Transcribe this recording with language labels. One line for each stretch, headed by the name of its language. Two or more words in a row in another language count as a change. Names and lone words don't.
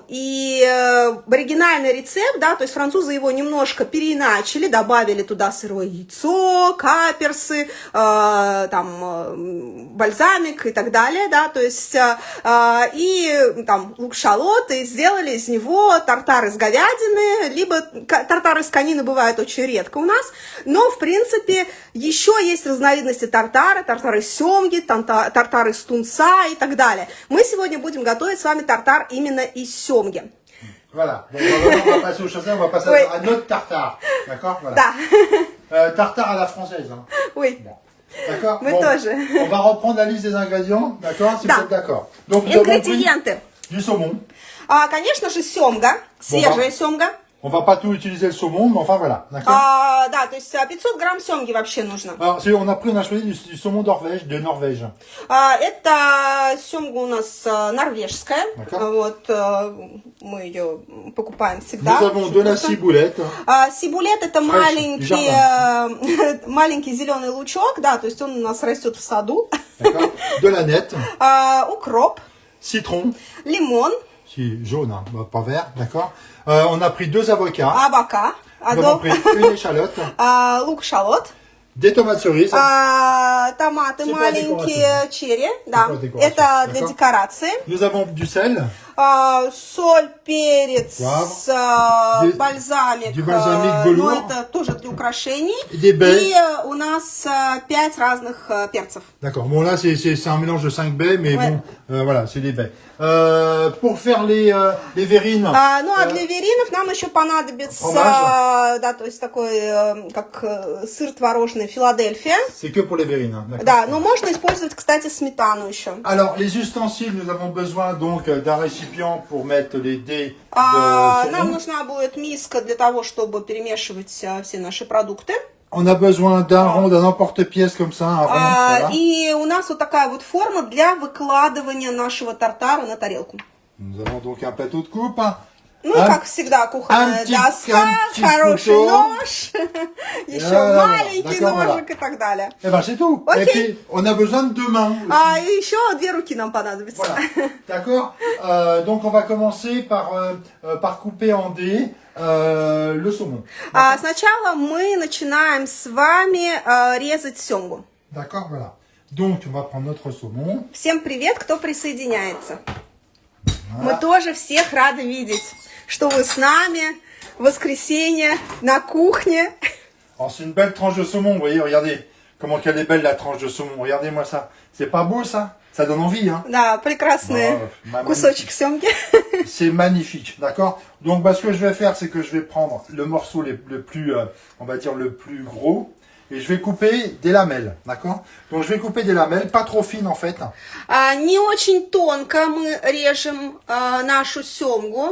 Russian: И оригинальный рецепт, да, то есть французы его немножко переиначили, добавили туда сырое яйцо, каперсы, там, бальзамик и так далее, да, то есть, и там лук-шалот, и сделали из него тартар из говядины, либо тартар из конины бывает очень редко у нас, но, в принципе, еще есть разновидности тартара, тартар из семги, тартар из тунца и так далее. Мы сегодня будем готовить с вами тартар именно из семги.
French: Voilà, donc on va passer aux choses, on va passer à notre tartare, d'accord? Voilà.
Russian: Да.
French: Tartare à la française. Hein. Oui. Bon. D'accord.
Russian: Мы
French: bon,
Russian: тоже.
French: On va reprendre la liste des ingrédients, d'accord? Si vous êtes d'accord. Donc,
Russian: Ингредиенты.
French: Du saumon.
Russian: Конечно же, семга, свежая семга.
French: On va pas tout utiliser le saumon, mais enfin voilà, d'accord.
Russian: Да, то есть 500 грамм семги вообще нужно.
French: Alors, on a choisi du saumon de Norvège.
Russian: Это семга у нас норвежская.
French: D'accord.
Russian: Вот, мы ее покупаем
French: Nous
Russian: всегда.
French: avons de la ciboulette.
Russian: Сибулет это маленький зеленый лучок, да, то есть он у нас растет в саду.
French: D'accord. De la nette.
Russian: Укроп,
French: Citron.
Russian: лимон,
French: Si, jaune, hein, pas vert, d'accord. On a pris 2 avocats.
Russian: авока,
French: Nous avons pris une échalote.
Russian: лук-шалот.
French: Des tomates cerises.
Russian: Томаты
French: C'est pas
Russian: маленькие, черри, да,
French: pas décoration,
Russian: это для
French: d'accord.
Russian: декорации.
French: Nous avons du sel.
Russian: Соль, перец,
French: Poivre.
Russian: бальзамик,
French: Du balsamique
Russian: но
French: velours.
Russian: это тоже для украшений.
French: Des baies.
Russian: И у нас 5 разных перцев.
French: D'accord. Bon, là, c'est un mélange de 5 baies, mais Ouais. bon, voilà, c'est des baies. Pour faire les verrines.
Russian: Ну, а для веринов нам еще понадобится, Фромаж. да, то есть такой, как сыр творожный Филадельфия.
French: C'est que pour les verrines. Hein, d'accord.
Russian: Да, но можно использовать, кстати, сметану еще.
French: Alors, les ustensiles, nous avons besoin donc d'un récipient pour mettre les dés de saumon.
Russian: Нам нужна будет миска для того, чтобы перемешивать все наши продукты.
French: On a besoin d'un rond, d'un emporte-pièce comme ça, un rond. Voilà.
Russian: И у нас вот такая вот форма для выкладывания нашего тартара на тарелку.
French: Nous avons donc un plateau de coupe.
Russian: Ну, и как всегда, кухонная доска,
French: petit
Russian: хороший
French: couteau.
Russian: нож, еще
French: Voilà,
Russian: маленький
French: d'accord,
Russian: ножик и так далее.
French: Et ben c'est tout. Ok. Et puis, on a besoin de 2 mains. aussi.
Russian: И еще 2 руки нам понадобится.
French: Voilà. D'accord. Donc on va commencer par couper en dés le saumon.
Russian: Сначала мы начинаем с вами резать семгу.
French: D'accord, voilà. Donc on va prendre notre saumon.
Russian: Всем привет, кто присоединяется.
French: Voilà.
Russian: Мы тоже всех рады видеть, что вы с нами в воскресенье на кухне.
French: Alors c'est une belle tranche de saumon, vous voyez, regardez comment qu'elle est belle la tranche de saumon. Regardez-moi ça. C'est pas beau ça? Ça donne envie, hein?
Russian: Да, прекрасный кусочек семги.
French: C'est magnifique, d'accord? Donc ce que je vais faire, c'est que je vais prendre le morceau le plus, on va dire le plus gros, et je vais couper des lamelles, d'accord? Donc je vais couper des lamelles, pas trop fines en fait.
Russian: Не очень тонко мы режем нашу семгу.